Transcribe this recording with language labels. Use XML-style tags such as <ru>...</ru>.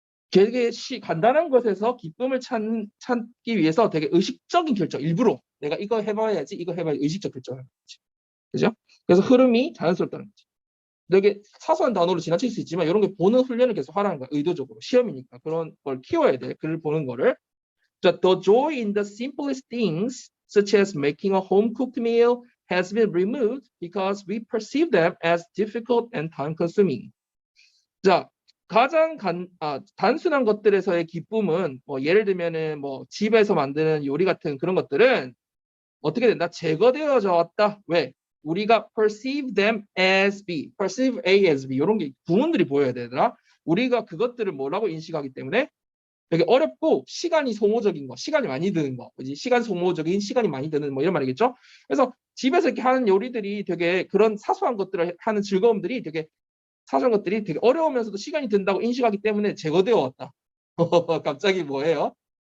<ko>되게 간단한 것에서 기쁨을 찾기 위해서 되게 의식적인 결정, 일부러 내가 이거 해봐야지, 이거 해봐야지 의식적 결정을 하는 거지. 그죠? 그래서 흐름이 자연스럽다는 거지. 되게 사소한 단어로 지나칠 수 있지만 이런 게 보는 훈련을 계속 하라는 거야. 의도적으로. 시험이니까 그런 걸 키워야 돼. 글을 보는 거를.</ko> <en>The joy in the simplest things, such as making a home-cooked meal, has been removed because we perceive them as difficult and time-consuming.</en> <ko>자, 가장 단순한 것들에서의 기쁨은 뭐 예를 들면은 뭐 집에서 만드는 요리 같은 그런 것들은 어떻게 된다? 제거되어져 왔다. 왜? 우리가</ko> <en>perceive them as B, perceive A as B</en> <ko>이런 게 구문들이 보여야 되더라. 우리가 그것들을 뭐라고 인식하기 때문에 되게 어렵고 시간이 소모적인 거, 시간이 많이 드는 거, 그지? 시간 소모적인 시간이 많이 드는 뭐 이런 말이겠죠. 그래서 집에서 이렇게 하는 요리들이 되게 그런 사소한 것들을 하는 즐거움들이 되게 사소한 것들이 되게 어려우면서도 시간이 든다고 인식하기 때문에 제거되어 왔다. 갑자기 뭐예요?</ko>